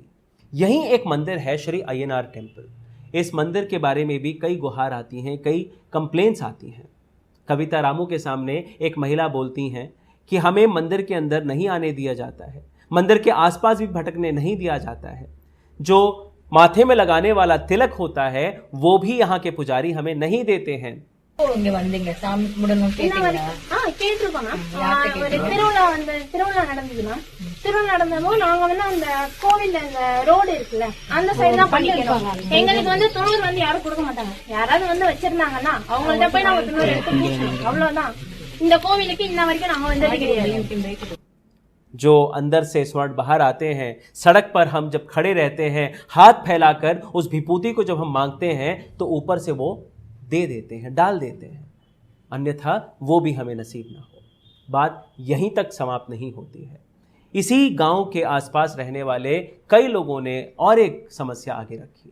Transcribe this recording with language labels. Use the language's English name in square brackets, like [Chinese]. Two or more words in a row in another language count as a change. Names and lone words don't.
[Hindi] यहीं एक मंदिर है, श्री अय्यनार टेम्पल। इस मंदिर के बारे में भी कई गुहार आती हैं, कई कंप्लेंट्स आती हैं। कविता रामू के सामने एक महिला बोलती हैं कि हमें मंदिर के अंदर नहीं आने दिया जाता है, मंदिर के आसपास भी भटकने नहीं दिया जाता है। जो माथे में लगाने वाला तिलक होता है वो भी यहाँ के पुजारी हमें नहीं देते हैं। [Tamil] இங்க வந்தீங்க சாமி கும்பிடணும் கேட்டீங்களா? கேட்டிருக்கோம். ஒரு திருவிழா நடந்ததுன்னா திருவிழா நடந்தப்போ நாங்க அந்த கோவில்ல அந்த ரோடு இருக்குல்ல அந்த சைடு தான் பண்ணிருக்கோம். எங்களுக்கு துணூர் யாரும் கொடுக்க மாட்டாங்க. யாராவது வச்சிருந்தாங்கன்னா அவங்கள்ட்ட போய் நாங்க துணூர் எடுத்து பூசணும், அவ்வளவுதான். இந்த கோவிலுக்கு இன்ன வரைக்கும் நாங்க வந்தது கிடையாது। [Hindi] जो अंदर से स्वर्ण बाहर आते हैं, सड़क पर हम जब खड़े रहते हैं, हाथ फैलाकर उस विभूति को जब हम मांगते हैं तो ऊपर से वो दे देते हैं, डाल देते हैं, अन्यथा वो भी हमें नसीब ना हो। बात यहीं तक समाप्त नहीं होती है। इसी गांव के आसपास रहने वाले कई लोगों ने और एक समस्या आगे रखी।